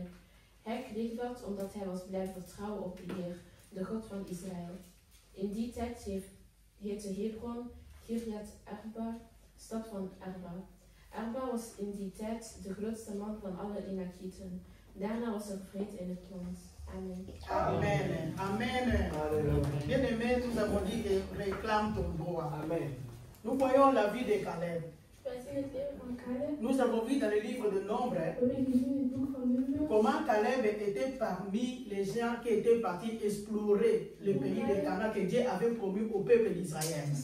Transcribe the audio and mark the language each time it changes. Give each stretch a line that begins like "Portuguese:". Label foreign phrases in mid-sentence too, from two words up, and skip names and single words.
Dutch: Hij kreeg dat omdat hij was blijven vertrouwen op de Heer, de God van Israël. In die tijd heette Hebron Kirjat Arba, stad van Arba. Arba was in die tijd de grootste man van alle Enakieten. Daarna was er vrede in het land. Amen. Amen. Amen.
French: Bien-aimé, nous avons dit que réclame ton droit. Amen. Nous voyons la vie de Caleb. Nous avons vu dans le livre de Nombre comment Caleb était parmi les gens qui étaient partis explorer le pays de Canaan que Dieu avait promis au peuple d'Israël.